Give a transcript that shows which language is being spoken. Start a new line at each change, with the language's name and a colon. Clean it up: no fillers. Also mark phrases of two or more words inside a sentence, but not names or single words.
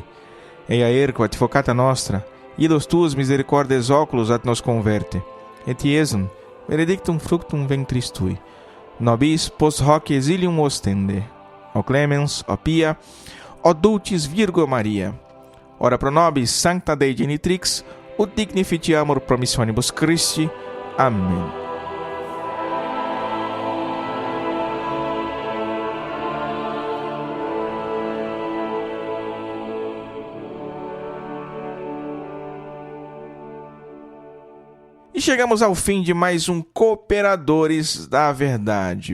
Latin: Eia ergo advocata nostra, idos tuus misericordes oculos ad nos converte, et iesum benedictum fructum ventris tui. Nobis post hoc exilium ostende. O clemens, o pia, o dulcis Virgo Maria, ora pro nobis sancta Dei genitrix, ut dignificiamur promissionibus Christi.
Portuguese: Amém. E chegamos ao fim de mais um Cooperadores da Verdade.